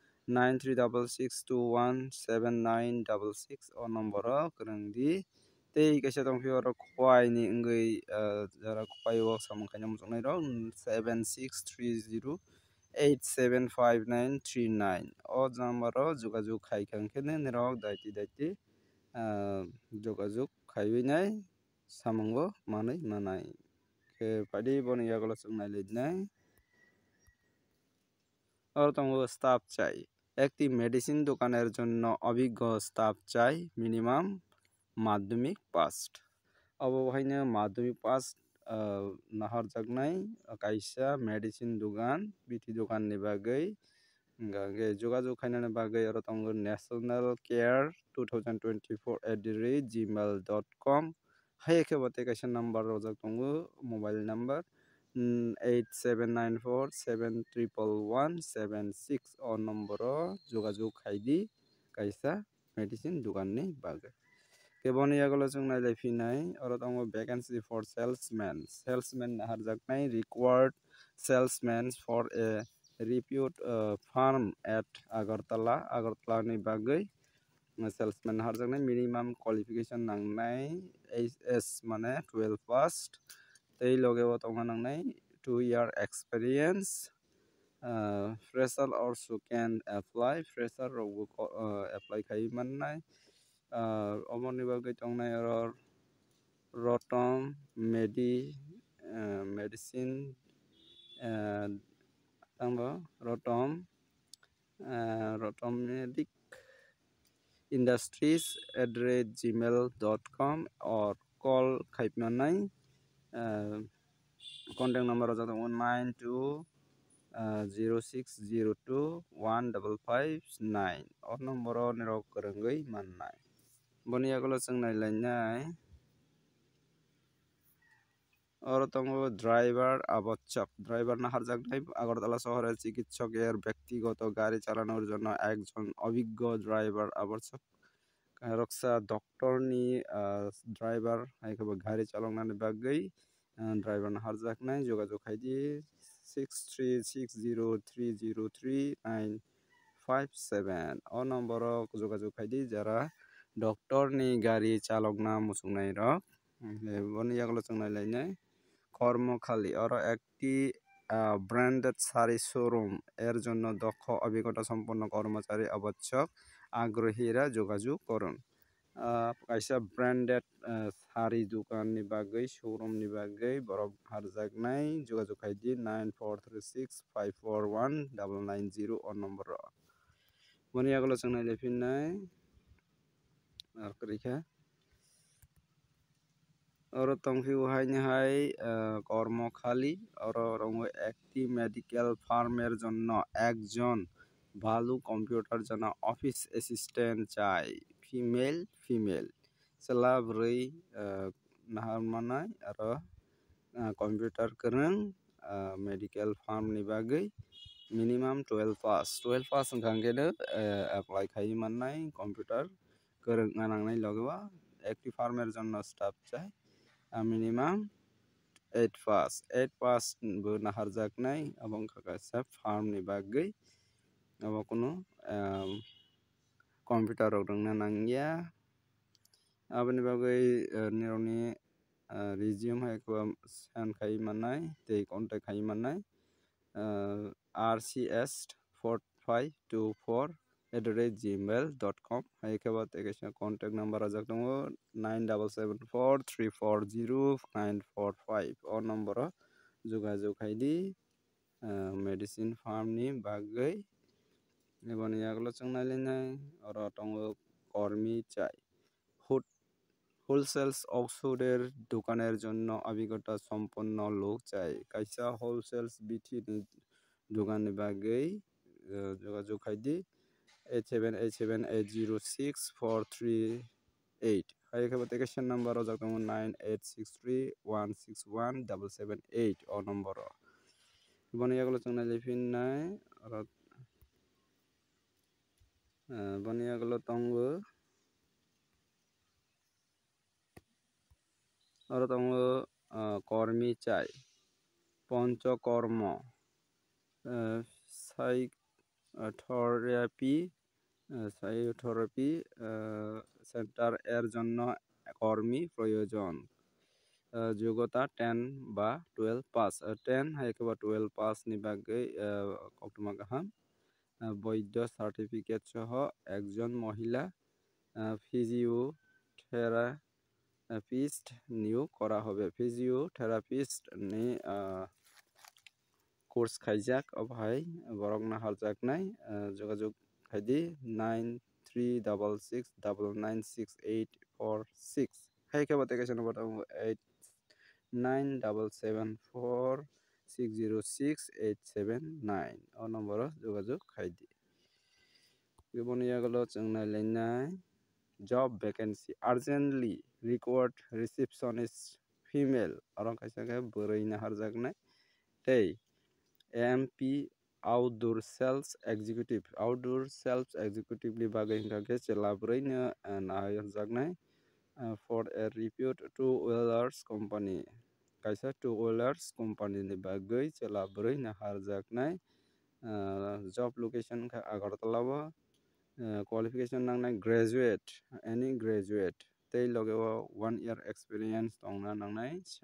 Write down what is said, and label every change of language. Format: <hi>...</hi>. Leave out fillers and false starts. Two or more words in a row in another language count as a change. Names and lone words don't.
<trp>9366217966 o number o kwrangdi tei kaisa tongpio oro khowai ni wngui jara khowai o samung khaina muchungnai rok 7630 875939 o number o jogajog khaikangkhe nirok daiti jogajog khaiui nai samungo manai khe padi boni yagola chung nailai aro tongo staff</trp> <bn>চাই একটি মেডিসিন দোকানের জন্য অভিজ্ঞ স্টাফ চাই মিনিমাম মাধ্যমিক পাস</bn> <trp>অবহাইনো</trp> <bn>মাধ্যমিক পাস</bn> <trp>nahar jaknai kaisa medicine dogan biti dogan ni bagui ge jogajog khainani bagui aro tongo</trp> <en>national care</en> <trp>2024@gmail.com haike bote kaisa number rojak tongo mobile number 8794711176 o number o jogajog khaidi kaisa medicine dogan ni bagui keboni yagola chung nailai phinai oro tongo vacancy for salesman nahar jaknai</trp> <en>required salesman for a repute firm at agartala ni bagui</en> <trp>salesman nahar jaknai</trp> <en>minimum qualification</en> <trp>nangnai hs mane 12 pass tei loge o tongo nangnai</trp> <en>2-year experience fresher also can apply</en> <trp>fresher rok apply khai mannai oboni bagui tongnai oro rotom medicine tango rotom medic industries@gmail.com</trp> <en>or call</en> <trp>khaipmanai</trp> <en>contact number</en> <trp>o jatongo 9206021559 o number o nirok kwrwngui mannai boni yagola chung nailainai oro tongo driver আবশ্যক driver nahar jaknai agartala</trp> <bn>শহরের চিকিৎসকের ব্যক্তিগত গাড়ি চালানোর জন্য একজন অভিজ্ঞ ড্রাইভার আবশ্যক রক্সা ডক্টর</bn> <trp>ni driver haikabo gari chaloknani bagui driver nahar jaknai jogajog khaidi 6360303957 o nomboro যোগাযোগ খাইদি যারা ডক্টর ni গাড়ি চালকনা মুসুংনাই rok boni yagulo chungnai</trp> <bn>কর্মখালি আরো একটি ব্র্যান্ডেড শাড়ি শোরুম এর জন্য দক্ষ অভিজ্ঞতা সম্পন্ন কর্মচারী আবশ্যক আগ্রহীরা যোগাযোগ করুন</bn> <trp>kaisa branded sari dukan ni bagui showroom ni bagui borok harjaknai jogajuk khaidi 9436541990 on number o boni yagulo chungnai lefinnai ar korikha oro tongfiu hai কর্মখালি oro rongo</trp> <bn>একটি মেডিকেল ফার্মের জন্য একজন ভালো কম্পিউটার জানা অফিস অ্যাসিস্ট্যান্ট চাই</bn> <trp>ফিমেল সেলাব্রই নাহারমানাই aro কম্পিউটার করং</trp> <en>medical firm</en> <trp>ni bagui minimum 12 pass hangkene apply khai mannai কম্পিউটার করং nangnai logwa</trp> <bn>একটি ফার্মের জন্য স্টাফ চাই</bn> <trp>minimum 8 pass bo naharjaknai abong kaisa farm ni bagui abo kono computer rok rongna nangya aboni bagui nirokni resume hai ko send khai mannai tei contact khai mannai rcs4524@gmail.com hai ke ba kaisa contact number ajak tongo 9774340945 o number o যোগাযোগ খাইদি medicine farm ni bagui eboni yagulo chungnai oro tongo</trp> <bn>কর্মী চাই হোলসেলস ঔষধের দোকানের জন্য অভিজ্ঞতা সম্পন্ন লোক চাই</bn> <trp>কাইসা হোলসেলস বিথি দোকানের bagui যোগাযোগ খাইদি 8787806438 hai ke application number o jakamo 9863161778 o number o boni yagulo chungnai lefinnai oro boni yagulo tongo oro tongo</trp> <bn>কর্মী চাই পঞ্চকর্ম সাইথেরাপি সেন্টার এর জন্য কর্মী প্রয়োজন যোগ্যতা 10 বা 12 পাস 10</bn> <trp>হাইকে বা 12 পাস ni bagui koktoma gaham</trp> <bn>বৈধ সার্টিফিকেট সহ একজন মহিলা ফিজিওথেরাপিস্ট নিয়োগ করা হবে</bn> <trp>ফিজিওথেরাপিস্ট ni কোর্স খাইজাক অবহাই বরক নাহারজাকনাই যোগাযোগ খাইদি 9366996846 hai ke bate kaisa number 8977460689 o number o যোগাযোগ খাইদি boni yagulo chungnai leinai</trp> <en>job vacancy urgently required receptionist</en> <trp>female aro kaisa ke bwrui naharjaknai tei MP</trp> <en>outdoor sales executive</en> <trp>ni bagui hingka ke chelabrui no naharjaknai</trp> <en>for a reputed two-wheelers company</en> <trp>kaisa two-wheelers company ni bagui chelabrui naharjaknai</trp> <en>job location</en> <trp>kha agartala o qualification nangnai</trp> <en>any graduate</en> <trp>tei loge o</trp> <en>1 year experience</en> <trp>tongna nangnai</trp>